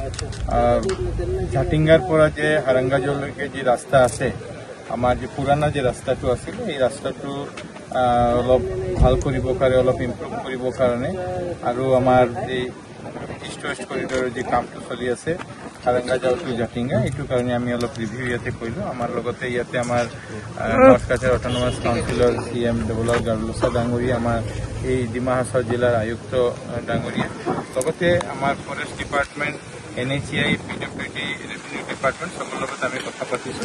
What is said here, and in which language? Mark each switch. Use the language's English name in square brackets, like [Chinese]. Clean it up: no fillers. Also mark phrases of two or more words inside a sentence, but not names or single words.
[Assamese] ঝাটিঙ্গার পৰা যে হারাগাঁওলৈকে যে রাস্তা আছে, আমার যে পুরানা যে রাস্তাটো আছিল এই রাস্তাটো অলপ ভাল কৰিবৰ কাৰণে, অলপ ইম্প্ৰুভ কৰিবৰ কাৰণে আৰু আমাৰ যে ইষ্ট ওয়েস্ট কৰিডৰৰ যে কামটো চলি আছে হারাগাঁও টু জাটিঙ্গা, এইটোৰ কাৰণে আমি অলপ ৰিভিউ ইয়াতে কৰিলোঁ। আমাৰ লগতে ইয়াতে আমাৰ নৰ্থ কাছাৰ অট'নমাছ কাউন্সিলৰ CM দেবলাল গাৰ্লোছা ডাঙৰীয়া, আমাৰ এই ডিমা হাছাও জিলাৰ আয়ুক্ত ডাঙৰীয়া, লগতে আমাৰ [English] forest department, [Assamese] NHAI, PWD, [English] revenue department [Assamese] চবৰ লগত আমি কথা পাতিছোঁ।